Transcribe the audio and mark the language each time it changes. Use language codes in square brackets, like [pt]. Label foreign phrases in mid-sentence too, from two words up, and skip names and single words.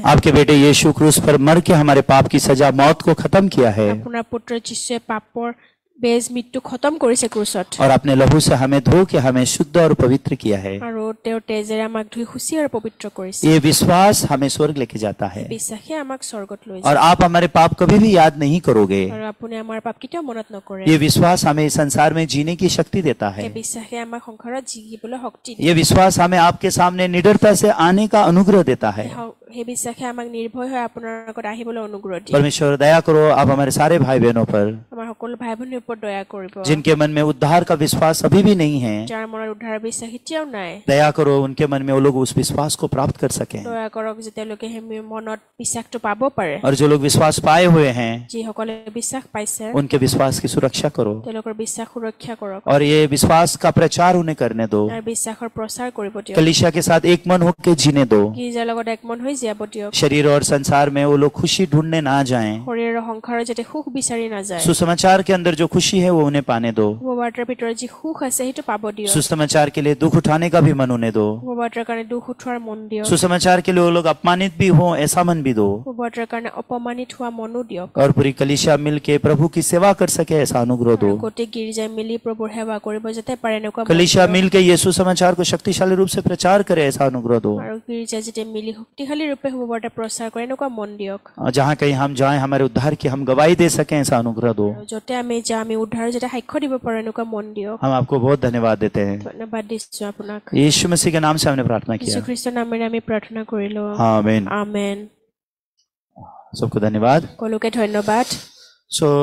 [hi] आपके बेटे यीशु क्रूस पर मर के हमारे पाप की सजा मौत को खत्म किया है [as] আপোনাৰ পুত্ৰ যীশুৱে পাপৰ বেজ মৃত্যু খতম কৰিছে ক্ৰুচত, [hi] और अपने लहू से हमें धो के हमें शुद्ध और पवित्र किया है। [as] আৰু তেওঁৰ তেজেৰে আমাক ধুই শুচি আৰু পবিত্ৰ কৰিছে। [hi] ये विश्वास हमें स्वर्ग लेके जाता है [as] বিশ্বাসে আমাক স্বৰ্গত লৈ [hi] और [as] যায়, [hi] आप हमारे पाप कभी भी याद नहीं करोगे। [as] আৰু আপুনি আমাৰ পাপ কেতিয়াও মনত নকৰে। [hi] ये विश्वास हमें इस संसार में जीने की शक्ति देता है। [as] এই বিশ্বাসে আমাক সংসাৰত জিকিবলৈ শক্তি দিয়ে। [hi] ये विश्वास हमें आपके सामने निडरता से आने का अनुग्रह देता है। [as] সেই বিশ্বাসে আমাক নিৰ্ভয় হৈ আপোনাৰ আগত আহিবলৈ অনুগ্ৰহ দিয়ে। [hi] परमेश्वर, दया करो आप हमारे सारे भाई बहनों पर [as] আমাৰ সকলো ভাই ভনীৰ ওপৰত দয়া কৰিব, [hi] जिनके मन में उद्धार का विश्वास अभी भी नहीं है। [as] যাৰ মনত উদ্ধাৰৰ বিশ্বাস এতিয়াও নাই। [hi] दया करो उनके मन में वो लोग उस विश्वास को प्राप्त कर सकें, [as] দয়া কৰক যে তেওঁলোকে সেই মনত বিশ্বাসটো পাব পাৰে। [hi] और जो लोग विश्वास पाए हुए हैं [as] যিসকলে বিশ্বাস পাইছে [hi] उनके विश्वास की सुरक्षा करो [as] তেওঁলোকৰ বিশ্বাস সুৰক্ষা কৰক, [hi] और ये विश्वास का प्रचार उन्हें करने दो। [as] আৰু বিশ্বাসৰ प्रचार কৰিব দিয়ক। [hi] कलीसिया के साथ एक मन होकर जीने दो। [as] গীৰ্জাৰ লগত একমন হৈ জীয়াব দিয়ক। [hi] शरीर और संसार में वो लोग खुशी ढूंढने ना जाएं। [as] শৰীৰৰ সংসাৰত যাতে সুখ বিচাৰি নাযায়, [hi] सुसमाचार के अंदर जो खुशी है वो उन्हें पाने दो। [as] শুভবাৰ্তাৰ ভিতৰত যি সুখ আছে সেইটো পাব দিয়ক। [hi] सुसमाचार के लिए दुख उठाने का भी मन उन्हें दो। [as] শুভবাৰ্তাৰ কাৰণে দুখ উঠোৱাৰ মন দিয়ক। [hi] सुसमाचार के लिए वो लोग अपमानित भी हों ऐसा मन भी दो, [as] শুভবাৰ্তাৰ কাৰণে অপমানিত হোৱা মনো দিয়ক। [hi] और पूरी कलीसिया मिलके प्रभु की सेवा कर सके ऐसा अनुग्रह [as] আৰু [hi] दो। [as] গোটেই গীৰ্জাই মিলি প্ৰভুৰ সেৱা কৰিব যাতে পাৰে এনেকুৱা মন [hi] कलीसिया [as] দিয়ক। [hi] मिलके ये सुसमाचार को शक्तिशाली रूप से प्रचार करे ऐसा अनुग्रह दो। [as] আৰু গীৰ্জাই যাতে মিলি শক্তিশালী ৰূপে শুভবাৰ্তা प्रचार কৰে এনেকুৱা মন দিয়ক। [hi] जहाँ कहीं हम जाएं हमारे उद्धार की हम गवाही दे सकें ऐसा अनुग्रह दो। [as] আৰু য'তে আমি যাওঁ আমি উদ্ধাৰ যাতে সাক্ষ্য দিব পাৰো এনেকুৱা মন দিয়ক। [hi] हम आपको बहुत धन्यवाद देते हैं। [as] ধন্যবাদ দিছো আপোনাক। [hi] यीशु मसीह के नाम से हमने प्रार्थना [as] যীশু [hi] किया। [as] খ্ৰীষ্টৰ নামেৰে আমি প্ৰাৰ্থনা কৰিলো। [hi] आमीन। [as] আমেন। [hi] सबको धन्यवाद। [as] সকলোকে ধন্যবাদ। [hi] सो